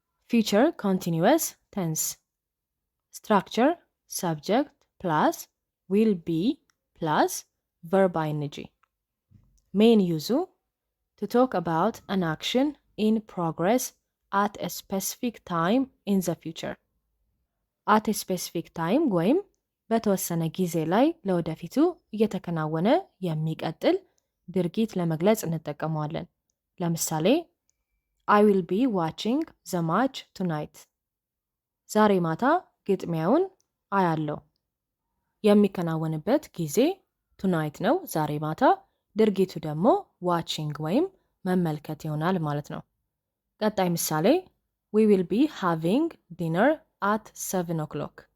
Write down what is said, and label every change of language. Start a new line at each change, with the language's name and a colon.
English: ፊውቸር ኮንቲኒዩስ ቴንስ ስትራክቸር subject plus will be plus verb ing main use to talk about an action in progress at a specific time in the future. at a specific time
Amharic: ወይም በተወሰነ ጊዜ ላይ ለወደፊቱ እየተከናወነ የሚቀጥል ድርጊት ለመግለጽ እንጠቀመዋለን። ለምሳሌ
English: I will be watching the match tonight.
Amharic: ዛሬ ማታ ግጥሚያውን አያለው። የሚከናወንበት ጊዜ tonight ነው፣ ዛሬ ማታ። ድርጊቱ ደግሞ watching ወይም መመልከት ይሆናል ማለት ነው። ቀጣይ ምሳሌ
English: We will be having dinner at 7 o'clock.